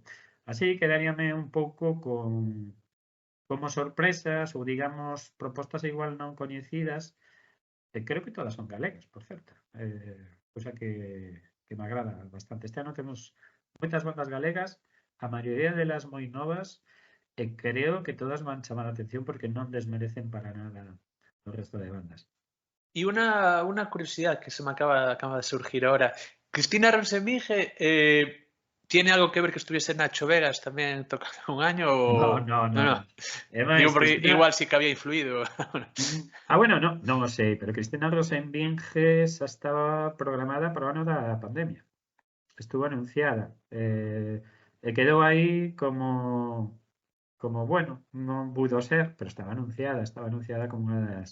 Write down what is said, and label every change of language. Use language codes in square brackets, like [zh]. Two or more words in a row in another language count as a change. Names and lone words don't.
[gl] Así quedaríame un pouco como sorpresas ou, digamos, propostas igual non coñecidas, creo que todas son galegas, por certo, cousa que me agrada bastante. Este ano temos moitas bandas galegas, a maioría delas moi novas, e creo que todas van chamar a atención porque non desmerecen para nada o resto de bandas. [es] Y una curiosidad que se me acaba de surgir ahora. Cristina Rosenvinge, ¿tiene algo que ver que estuviese Nacho Vegas también tocando un año? No, [gl] O... [es] no, no, no. [gl] É [es] Digo, [gl] máis, [es] porque [gl] Cristina... [es] igual sí que había influido. [gl] Bueno, non o sei, pero Cristina Rosenvinge xa estaba programada para o ano da pandemia. [es] Estuvo anunciada. [gl] E quedou aí como bueno, non pudo ser, pero estaba anunciada como unha das...